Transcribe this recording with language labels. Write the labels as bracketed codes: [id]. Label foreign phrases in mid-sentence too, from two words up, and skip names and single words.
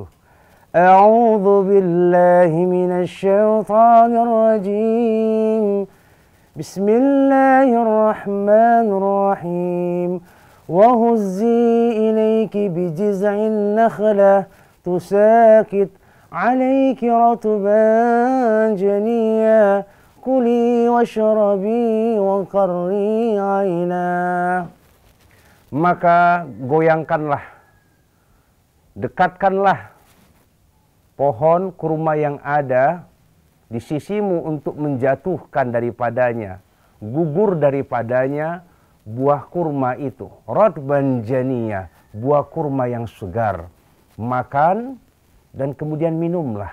[ar] أعوذ بالله من الشيطان الرجيم. بسم الله الرحمن الرحيم. وهزي إليك بجذع النخلة تساقط عليك رطبا جنيا. كلي واشربي وقري عينا. [ms] Maka goyangkanlah, dekatkanlah pohon kurma yang ada di sisimu untuk menjatuhkan daripadanya gugur daripadanya buah kurma itu. [ar] رطبا جنيا, [ms] buah kurma yang segar. Makan dan kemudian minumlah.